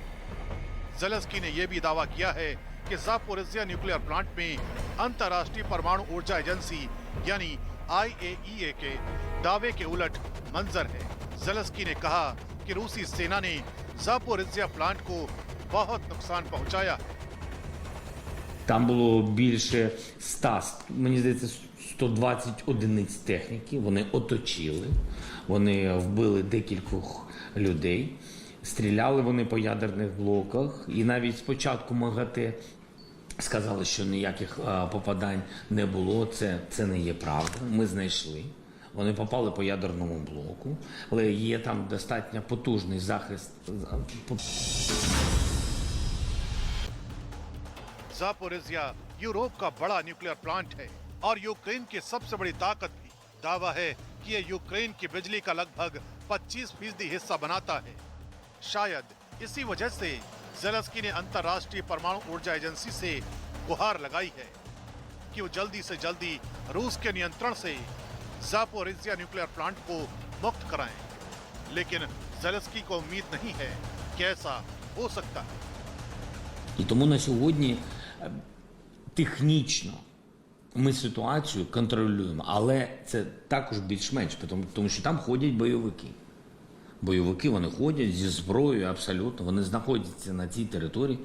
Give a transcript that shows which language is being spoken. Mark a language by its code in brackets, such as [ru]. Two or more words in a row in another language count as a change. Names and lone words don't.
[hi] ज़ेलेंस्की ने यह भी दावा किया है कि ज़ापोरिज़िया [en] nuclear plant [hi] में अंतर्राष्ट्रीय परमाणु ऊर्जा एजेंसी यानी IAEA के दावे के उलट मंजर है। ज़ेलेंस्की ने कहा कि रूसी सेना ने ज़ापोरिज़िया प्लांट को बहुत नुकसान पहुंचाया है। [uk] Там було більше 100, мені здається, 120 одиниць техніки. Вони оточили, вони вбили декількох людей, стріляли вони по ядерних блоках. І навіть спочатку МАГАТЕ сказали, що ніяких попадань не було. Це не є правда. Ми знайшли. Вони попали по ядерному блоку, але є там достатньо потужний захист. [hi] ज़ापोरिज़िया यूरोप का बड़ा [en] nuclear plant [hi] है और यूक्रेन की सबसे बड़ी ताकत भी। दावा है कि यह यूक्रेन की बिजली का लगभग 25% हिस्सा बनाता है। शायद इसी वजह से ज़ेलेंस्की ने अंतर्राष्ट्रीय परमाणु ऊर्जा एजेंसी से गुहार लगाई है कि वो जल्दी से जल्दी रूस के नियंत्रण से ज़ापोरिज़िया [en] nuclear plant [hi] को मुक्त कराएं। लेकिन ज़ेलेंस्की को उम्मीद नहीं है कि ऐसा हो सकता है। [uk] І тому на сьогодні технічно ми ситуацію контролюємо, але це також більш-менш, тому що там ходять бойовики. Бойовики, вони ходять зі зброєю абсолютно, вони знаходяться на цій території.